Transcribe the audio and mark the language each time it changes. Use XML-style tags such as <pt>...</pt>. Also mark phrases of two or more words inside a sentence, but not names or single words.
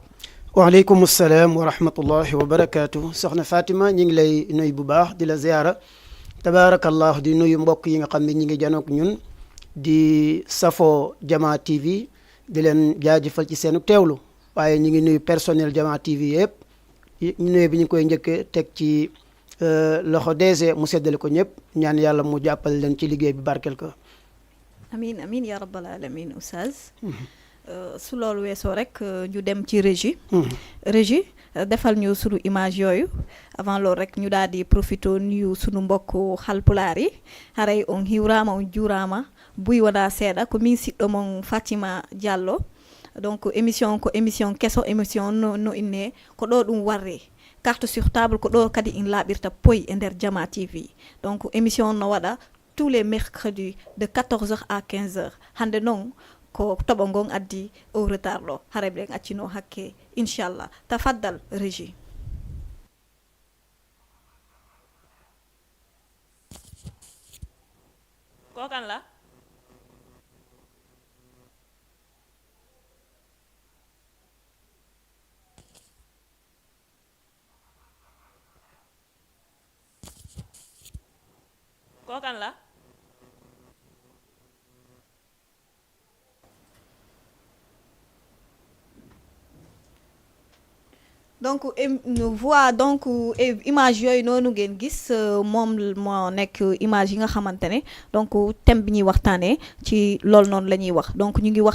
<ar>وعليكم السلام ورحمة الله وبركاته</ar> <wo>soxna Fatima ñu ngi lay nuyu bu baax di la ziyaara tabaarakallah di nuyu mbokk yi nga xam ne ñi ngi janook ñun di safoo Jama TV di leen jaajëfal ci seenu teewlu waaye ñu ngi nuyu personnel Jama TV yëpp ñu nuyu bi ñu koy njëkkee teg ci loxo DG mu seddale ko ñëpp ñaan yàlla mu jàppale leen ci liggéey bi barkel ko.</wo> <ar>آمين آمين يا رب العالمين</ar> <wo>oustaz su loolu weesoo rek ñu dem ci régie régie defal ñu sunu image yooyu avant loolu rek ñu daal di profité nuyu sunu mbokk halpulaar yi</wo> <ff>haray on hiwrama on juurama buy wona seeɗa ko min siɗɗo mon Fatima Diallo donc émission ko émission kesso émission no inne ko ɗo ɗum warre</ff> <fr>carte sur table</fr> <ff>ko ɗo kadi in laaɓirta poyi e nder Jama TV donc émission no waɗa</ff> <fr>tous les mercredis de 14h à 15h</fr> <ff>hande noon ko toɓo ngon addi</ff> <fr>au retard</fr> <ff>ɗo hara ɓen accino hakke inchallah tafaddal régie.</ff> <wo>ko kan la ko kan la donc voix donc image yooyu noonu ngeen gis moom moo nekk image yi nga xamante ne donc thème bi ñuy waxtaanee ci loolu noonu la ñuy wax donc ñu ngi wax</wo>